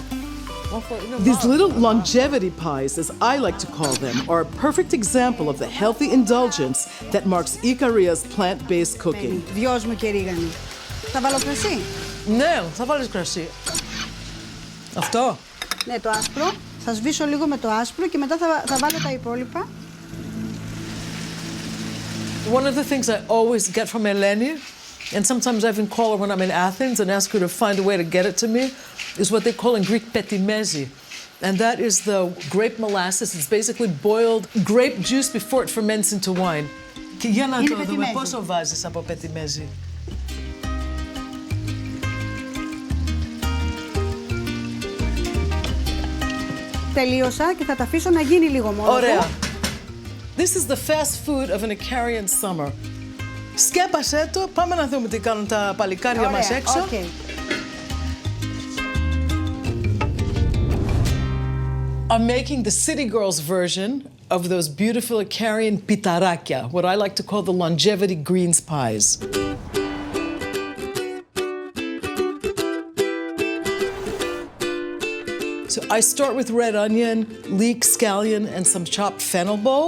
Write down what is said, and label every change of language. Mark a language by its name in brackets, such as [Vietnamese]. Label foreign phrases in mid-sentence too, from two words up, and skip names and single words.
[English] These little longevity pies, as I like to call them, are a perfect example of the healthy indulgence that marks Icaria's plant-based cooking. [Greek] Δυος μου και ρίγανη. Θα βάλω κρασί. Ναι, θα βάλεις κρασί. Αυτό. Ναι, το άσπρο. Θα σβήσω λίγο με το άσπρο και μετά θα βάλω τα υπόλοιπα. [English] One of the things I always get from Eleni, and sometimes I even call her when I'm in Athens and ask her to find a way to get it to me, is what they call in Greek petimezi. And that is the grape molasses. It's basically boiled grape juice before it ferments into wine. [Greek] Και για να το δούμε πόσο βάζεις από πετιμέζι. Τελείωσα και θα τα αφήσω να γίνει λίγο μόνο. Ωραία. [English] This is the fast food of an Icarian summer. [Greek] Σκέπασέ το, πάμε να δούμε τι κάνουν τα παλικάρια μας έξω. [English] Okay. I'm making the city girls version of those beautiful Icarian pitarakia, what I like to call the longevity greens pies. So I start with red onion, leek, scallion, and some chopped fennel bulb.